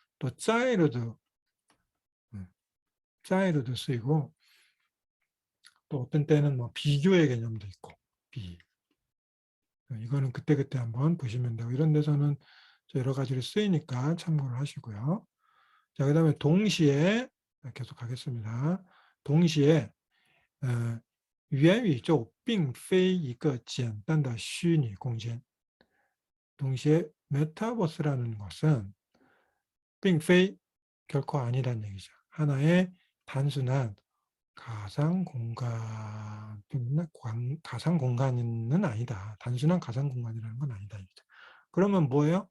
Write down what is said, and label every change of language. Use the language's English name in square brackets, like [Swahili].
[Korean] 또 짜이로도 쓰이고 또 어떤 때는 뭐 비교의 개념도 있고 이거는 그때그때 한번 보시면 되고 이런 데서는 여러 가지로 쓰이니까 참고를 하시고요. 자, 그 다음에 동시에 계속 하겠습니다. [Chinese] 동시에 元宇宙并非一个简单的虚拟空间. [Korean] 동시에 메타버스라는 것은 并非 결코 아니란 얘기죠. 하나의 단순한 가상 공간, 가상 공간은 아니다. 단순한 가상 공간이라는 건 아니다. 그러면 뭐예요?